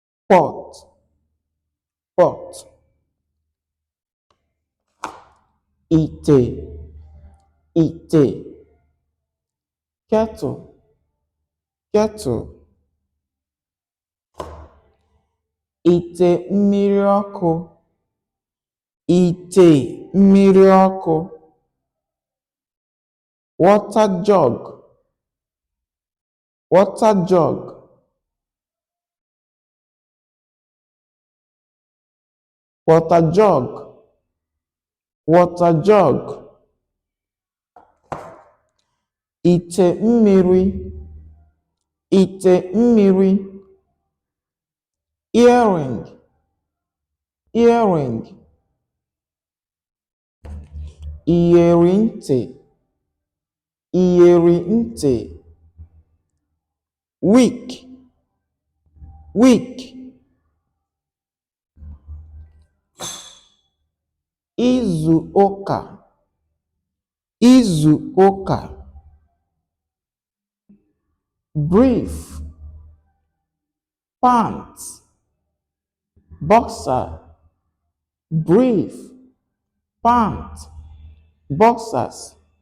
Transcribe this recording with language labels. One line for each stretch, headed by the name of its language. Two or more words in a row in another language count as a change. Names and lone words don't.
English: pot, pot.
Igbo: Ite, ite.
English: Kettle, kettle.
Igbo: Ite mmiri ọkụ, ite mmiri ọkụ.
English: Water jug, water jug. Water jug, water jug.
Igbo: Ite mmiri, ite mmiri.
English: Earring, earring.
Igbo: Iyeri ntị, iyeri ntị.
English: Week, week.
Igbo: Izu ụka, izu ụka.
English: Brief, pants, boxer. Brief, pants, boxers.